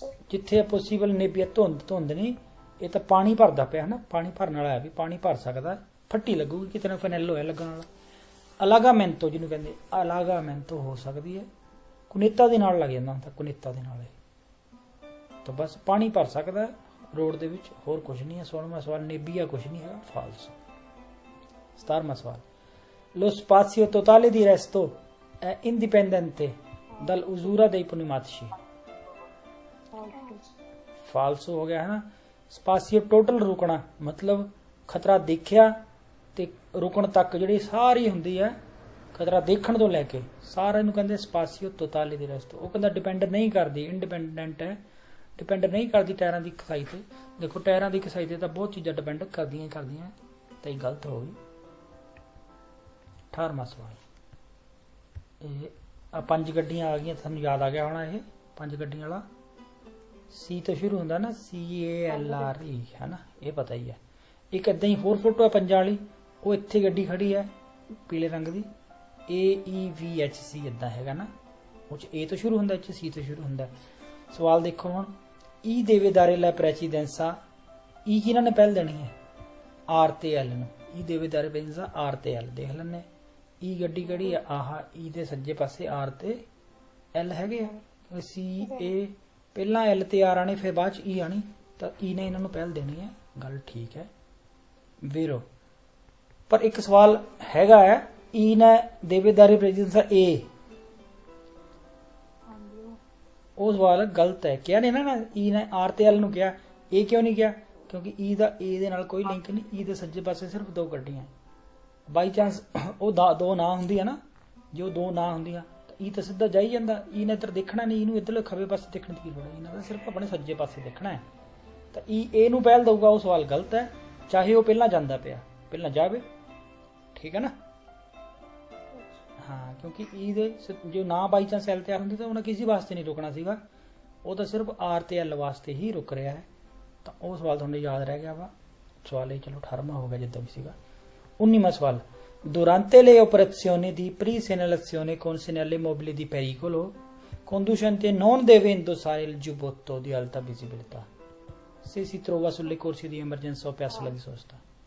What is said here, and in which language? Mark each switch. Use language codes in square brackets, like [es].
[pa] ਜਿੱਥੇ ਹੈ ਪੋਸੀਬਲ ਨੇਬੀਆ, ਧੁੰਦ ਨਹੀਂ, ਇਹ ਤਾਂ ਪਾਣੀ ਭਰਦਾ ਪਿਆ ਨਾ, ਪਾਣੀ ਭਰਨ ਵਾਲਾ ਹੈ, ਵੀ ਪਾਣੀ ਭਰ ਸਕਦਾ, ਫੱਟੀ ਲੱਗੂਗੀ ਕਿਤੇ ਨਾ, ਫਨੈਲੋ ਹੈ ਲੱਗਣ ਵਾਲਾ। ਅਲਾਗਾਮੈਂਟੋ ਜਿਹਨੂੰ ਕਹਿੰਦੇ, ਅਲਾਗਾਮੈਂਟੋ ਹੋ ਸਕਦੀ ਹੈ, ਕੁਨੇਤਾ ਦੇ ਨਾਲ ਲੱਗ ਜਾਂਦਾ ਹੁੰਦਾ, ਕੁਨੇਤਾ ਦੇ ਨਾਲ। ਤਾਂ ਬਸ ਪਾਣੀ ਭਰ ਸਕਦਾ ਰੋਡ ਦੇ ਵਿੱਚ, ਹੋਰ ਕੁਝ ਨਹੀਂ ਹੈ। 16ਵਾਂ ਸਵਾਲ ਨੇਬੀਆ ਕੁਝ ਨਹੀਂ ਹੈਗਾ, ਫਾਲਸ। 17ਵਾਂ ਸਵਾਲ [it] Lo spazio totale di resto è indipendente dall'usura dei pneumatici। [pa] ਫਾਲਸੋ ਹੋ ਗਿਆ ਹੈ ਨਾ। ਸਪਾਸੀਓ ਟੋਟਲ ਰੁਕਣਾ, ਮਤਲਬ ਖਤਰਾ ਦੇਖਿਆ ਤੇ ਰੁਕਣ ਤੱਕ ਜਿਹੜੀ ਸਾਰੀ ਹੁੰਦੀ ਹੈ, ਖਤਰਾ ਦੇਖਣ ਤੋਂ ਲੈ ਕੇ ਸਾਰਿਆਂ ਨੂੰ ਕਹਿੰਦੇ ਸਪਾਸੀਓ ਤੋਤਾਲੇ ਦੀ ਰਸਤੋ। ਉਹ ਕਹਿੰਦਾ ਡਿਪੈਂਡ ਨਹੀਂ ਕਰਦੀ, ਇੰਡੀਪੈਂਡੈਂਟ ਹੈ, ਡਿਪੈਂਡ ਨਹੀਂ ਕਰਦੀ ਟਾਇਰਾਂ ਦੀ ਕਸਾਈ ਤੇ। ਦੇਖੋ ਟਾਇਰਾਂ ਦੀ ਕਸਾਈ ਤੇ ਤਾਂ ਬਹੁਤ ਚੀਜ਼ਾਂ ਡਿਪੈਂਡ ਕਰਦੀਆਂ ਤਾਂ ਇਹ ਗਲਤ ਹੋ ਗਈ। 18ਵਾਂ ਸਵਾਲ, ਇਹ 5 ਗੱਡੀਆਂ ਆ ਗਈਆਂ, ਤੁਹਾਨੂੰ ਯਾਦ ਆ ਗਿਆ ਹੋਣਾ ਇਹ 5 ਗੱਡੀਆਂ ਵਾਲਾ। ਸੀ ਤੋਂ ਸ਼ੁਰੂ ਹੁੰਦਾ ਨਾ, CALRE ਹੈ ਨਾ, ਇਹ ਪਤਾ ਹੀ ਹੈ। ਇੱਕ ਏਦਾਂ ਹੀ ਹੋਰ ਫੋਟੋ ਹੈ 5 ਵਾਲੀ, ਉਹ ਇੱਥੇ ਗੱਡੀ ਖੜੀ ਹੈ ਪੀਲੇ ਰੰਗ ਦੀ, AEVHC ਏਦਾਂ ਹੈਗਾ ਨਾ, ਉਹ 'ਚ A ਤੋਂ ਸ਼ੁਰੂ ਹੁੰਦਾ, ਇਹ 'ਚ C ਤੋਂ ਸ਼ੁਰੂ ਹੁੰਦਾ। ਸਵਾਲ ਦੇਖੋ ਹੁਣ, E [it] deve dare la precedenza, [pa] E ਕਿਹਨਾਂ ਨੇ ਪਹਿਲ ਦੇਣੀ ਹੈ? R ਤੇ L ਨੂੰ। E [it] deve dare precedenza [pa] R ਤੇ L, ਦੇਖ ਲੈਂਦੇ। E ਗੱਡੀ ਕਿਹੜੀ ਹੈ? ਆਹ E ਦੇ ਸੱਜੇ ਪਾਸੇ R ਤੇ L ਹੈਗੇ ਆ। CA ਪਹਿਲਾਂ L ਤੇ R ਆਣੇ, ਫਿਰ ਬਾਅਦ 'ਚ E ਆਣੀ, ਤਾਂ E ਨੇ ਇਹਨਾਂ ਨੂੰ ਪਹਿਲ ਦੇਣੀ ਹੈ। ਗੱਲ ਠੀਕ ਹੈ ਵੀਰੋ। ਪਰ ਇੱਕ ਸਵਾਲ ਹੈਗਾ ਹੈ, E ਨੇ ਦੇਵੇ ਦਾਰੇ ਪ੍ਰੈਜ਼ੈਂਸਾ A, ਉਹ ਸਵਾਲ ਗਲਤ ਹੈ। ਕਿਹਾ ਨਹੀਂ ਨਾ E ਨੇ R ਤੇ L ਨੂੰ ਕਿਹਾ, A ਕਿਉਂ ਨਹੀਂ ਕਿਹਾ? ਕਿਉਂਕਿ E ਦਾ A ਦੇ ਨਾਲ ਕੋਈ ਲਿੰਕ ਨਹੀਂ। E ਦੇ ਸੱਜੇ ਪਾਸੇ ਸਿਰਫ 2 ਗੱਡੀਆਂ। ਬਾਈ ਚਾਂਸ ਉਹ 2 ਨਾ ਹੁੰਦੀਆਂ ਨਾ, ਜੇ ਉਹ 2 ਨਾ ਹੁੰਦੀਆਂ ਤਾਂ E ਤਾਂ ਸਿੱਧਾ ਜਾਈ ਜਾਂਦਾ। E ਨੇ ਇੱਧਰ ਦੇਖਣਾ ਨਹੀਂ, ਇਹਨੂੰ ਇੱਧਰਲੇ ਖੱਬੇ ਪਾਸੇ ਦੇਖਣ ਦੀ ਲੋੜ ਹੈ, ਇਹਨਾਂ ਦਾ ਸਿਰਫ ਆਪਣੇ ਸੱਜੇ ਪਾਸੇ ਦੇਖਣਾ ਹੈ। ਤਾਂ E A ਨੂੰ ਪਹਿਲ ਦਊਗਾ, ਉਹ ਸਵਾਲ ਗਲਤ ਹੈ। ਚਾਹੇ ਉਹ ਪਹਿਲਾਂ ਜਾਂਦਾ ਪਿਆ, ਪਹਿਲਾਂ ਜਾਵੇ, ਠੀਕ ਹੈ ਨਾ। ਹਾਂ, ਕਿਉਂਕਿ E ਦੇ ਜੋ ਨਾ ਬਾਈ ਚਾਂਸ L ਤੇ ਆ ਹੁੰਦੀ ਤਾਂ ਉਹਨੇ ਕਿਸੇ ਵਾਸਤੇ ਨਹੀਂ ਰੁਕਣਾ ਸੀਗਾ, ਉਹ ਤਾਂ ਸਿਰਫ R ਤੇ L ਵਾਸਤੇ ਹੀ ਰੁਕ ਰਿਹਾ ਹੈ। ਤਾਂ ਉਹ ਸਵਾਲ ਤੁਹਾਨੂੰ ਯਾਦ ਰਹਿ ਗਿਆ ਵਾ। ਸਵਾਲ ਇਹ ਚਲੋ 18ਵਾਂ ਹੋ ਗਿਆ ਜਿੱਦਾਂ ਵੀ ਸੀਗਾ। 19ਵਾਂ ਸਵਾਲ [it] Durante le operazioni di pre-segnalazione con segnale mobile di pericolo, conducente non deve indossare il giubbotto di alta visibilità se si trova sulle corsie di emergenza o piazzola di sosta।